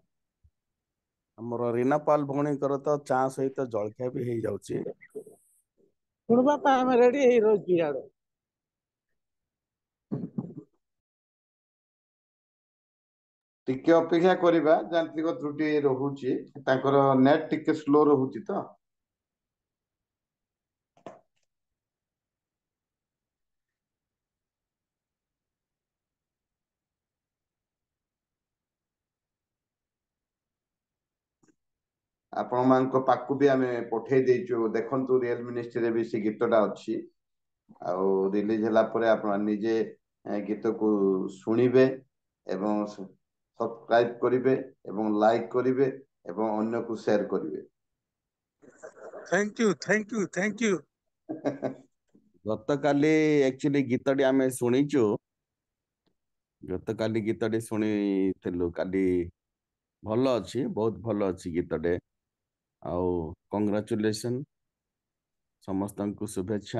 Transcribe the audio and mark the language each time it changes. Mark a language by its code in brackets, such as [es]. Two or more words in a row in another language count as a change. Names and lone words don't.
[or] ଆମର ରୀନା ପାଲ ଭଉଣୀଙ୍କର ତ ଚା ସହିତ ଜଳଖିଆ ବି ହେଇଯାଉଛି। सुनबा पा हम रेडी हे रोजी यार ଟିକେ ଅପେକ୍ଷା କରିବା, ଯାନ୍ତ୍ରିକ ତ୍ରୁଟି ରହୁଛି, ତାଙ୍କର ନେଟ୍ ଟିକେ ସ୍ଲୋ ରହୁଛି ତ। ଆପଣ ମାନଙ୍କ ପାଖକୁ ବି ଆମେ ପଠେଇ ଦେଇଛୁ, ଦେଖନ୍ତୁ ରିଏଲ ମିନିଷ୍ଟ୍ରିରେ ବି ସେ ଗୀତଟା ଅଛି। ଆଉ ରିଲିଜ ହେଲା ପରେ ଆପଣ ନିଜେ ଗୀତକୁ ଶୁଣିବେ ଏବଂ ସବସ୍କ୍ରାଇବ କରିବେ ଏବଂ ଲାଇକ୍ କରିବେ ଏବଂ ଅନ୍ୟକୁ ସେୟାର କରିବେ। [en] thank you thank you thank you. [or] ଗତକାଲି ଆକ୍ଚୁଆଲି ଗୀତଟି ଆମେ ଶୁଣିଛୁ, ଗତକାଲି ଗୀତଟି ଶୁଣିଥିଲୁ। କାଲି ଭଲ ଅଛି, ବହୁତ ଭଲ ଅଛି ଗୀତଟେ। ଆଉ କଂଗ୍ରାଚୁଲେସନ, ସମସ୍ତଙ୍କୁ ଶୁଭେଚ୍ଛା।